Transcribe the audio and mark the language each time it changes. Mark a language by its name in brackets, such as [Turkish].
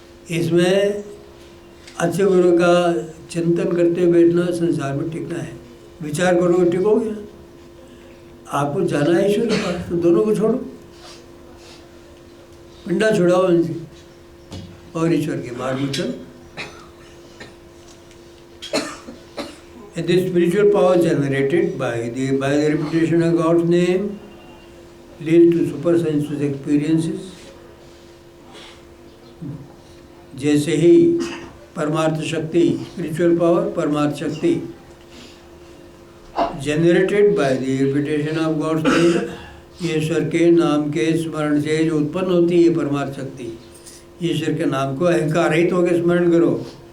[Hindi] इसमें अच्छे गुरु का चिंतन करते बैठना संसार में टिकना है। विचार करोगे टिकोगे ना। आपको जाना है ईश्वर के पास, तो दोनों को छोड़ो, पिंडा छुड़ाओ इनसे और ईश्वर के मार्ग में चलो। [English] And the spiritual power generated by the repetition of God's name leads to supersensuous experiences. [Hindi] जैसे ही परमार्थ शक्ति, स्पिरिचुअल पावर, परमार्थ शक्ति [English] generated by the repetition of God's name, [Hindi] ईश्वर के नाम के स्मरण से जो उत्पन्न होती है परमार्थ शक्ति, ईश्वर के नाम को अहंकार रहित होकर स्मरण करो।